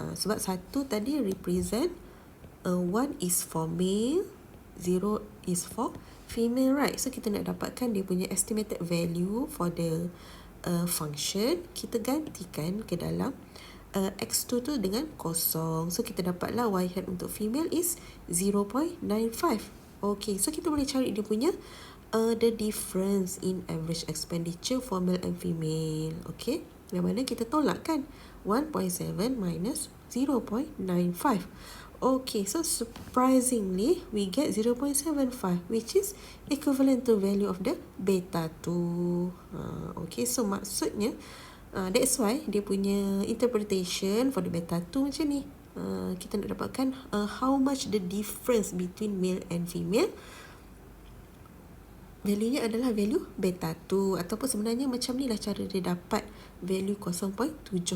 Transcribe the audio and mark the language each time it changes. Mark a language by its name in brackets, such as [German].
[English] Sebab 1 tadi represent 1 is for male, 0 is for female, right? [Malay] So kita nak dapatkan dia punya estimated value for the function. Kita gantikan ke dalam x2 tu dengan kosong. So kita dapatlah y hat untuk female is 0.95. [English] Okay, so kita boleh cari dia punya the difference in average expenditure for male and female. [Malay] Okay, yang mana kita tolak kan 1.7 minus 0.95. [English] Okay, so surprisingly we get 0.75, which is equivalent to value of the beta 2. Okay, so maksudnya that's why dia punya interpretation for the beta 2 macam ni. Kita nak dapatkan how much the difference between male and female. [Malay] Value-nya adalah value beta 2, ataupun sebenarnya macam ni lah cara dia dapat value 0.75.